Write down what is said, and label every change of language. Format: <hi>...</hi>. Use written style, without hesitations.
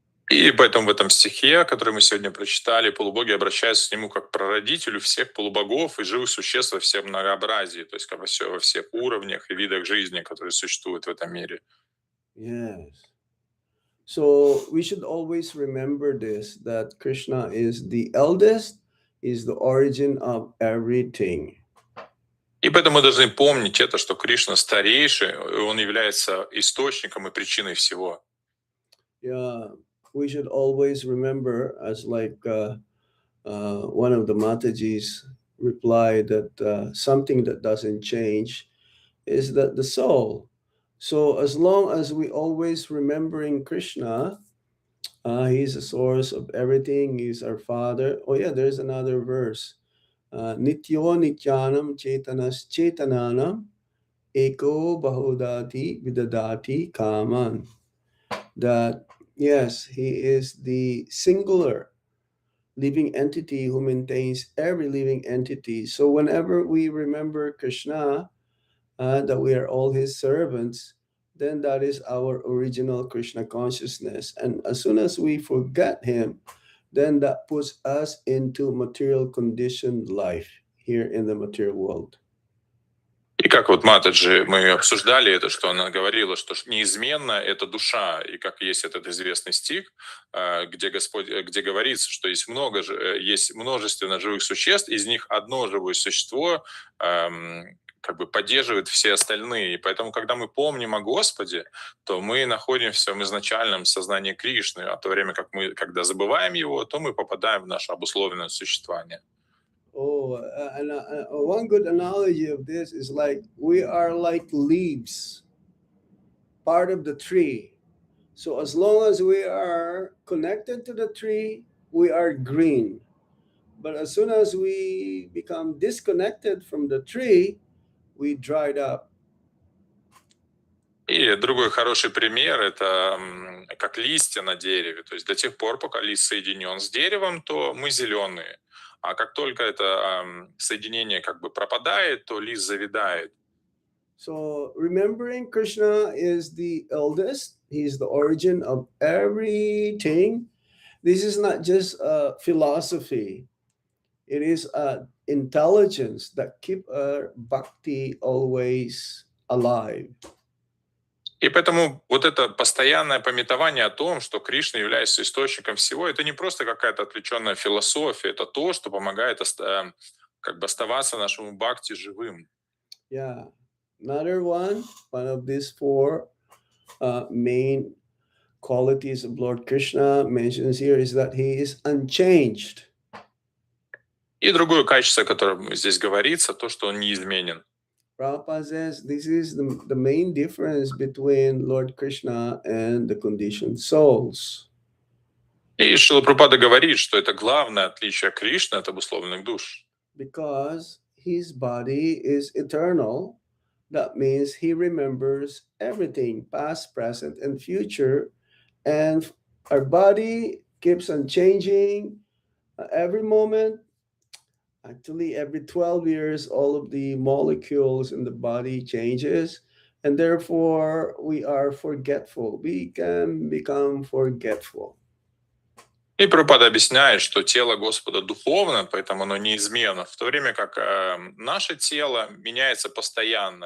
<ru>И поэтому в этом стихе, который мы сегодня прочитали, полубоги обращаются к нему как к прародителю всех полубогов и живых существ во всем многообразии, то есть во всех уровнях и видах жизни, которые существуют в этом мире.</ru> <en>Yes. So we should always remember this, that Krishna is the eldest, is the origin of everything.</en> <ru>И поэтому мы должны помнить это, что Кришна старейший, и он является источником и причиной всего.</ru> <en>Yeah, we should always remember, as like one of the Matajis replied, that something that doesn't change is that the soul. So as long as we always remembering Krishna, he's the source of everything. He's our father. Oh yeah, there's another verse.</en> <sa>Nityo nityanam chetanas chetananam eko bahodati vidadati kaman.</sa> <en>That yes, he is the singular living entity who maintains every living entity. So whenever we remember Krishna, that we are all his servants, then that is our original Krishna consciousness. And as soon as we forget him, then that puts us into material conditioned life here in the material world.</en> <ru>И как вот Матаджи, мы обсуждали это, что она говорила, что неизменно это душа, и как есть этот известный стих, где говорится, что есть есть множественно живых существ, из них одно живое существо как бы поддерживает все остальные. И поэтому, когда мы помним о Господе, то мы находимся в изначальном сознании Кришны, а в то время как когда забываем его, то мы попадаем в наше обусловленное существование.</ru> <en>Oh, one good analogy of this is like we are like leaves, part of the tree. So as long as we are connected to the tree, we are green. But as soon as we become disconnected from the tree, we dried up.</en> <ru>И другой хороший пример — это как листья на дереве. То есть до тех пор, пока лист соединен с деревом, то мы зеленые. А как только это соединение как бы пропадает, то лист завядает.</ru> <en>So remembering Krishna is the eldest, he's the origin of everything. This is not just a philosophy. It is an intelligence that keep our bhakti always alive.</en> <ru>И поэтому вот это постоянное памятование о том, что Кришна является источником всего, это не просто какая-то отвлеченная философия, это то, что помогает как бы оставаться нашему бхакти живым.</ru> <en>Yeah. Another one of these four main qualities of Lord Krishna mentions here is that he is unchanged.</en> <ru>И другое качество, о котором здесь говорится, то, что он неизменен.</ru> <en>Prabhupada says this is the main difference between Lord Krishna and the conditioned souls.</en> <ru>И Шрила Прабхупада говорит, что это главное отличие Кришны от обусловленных душ.</ru> <en>Because his body is eternal, that means he remembers everything, past, present, and future. And our body keeps on changing every moment. Actually, every 12 years, all of the molecules in the body changes. And therefore, we are forgetful. We can become forgetful.</en> <ru>И Прабхупада объясняет, что тело Господа духовно, поэтому оно неизменно, в то время как наше тело меняется постоянно.</ru>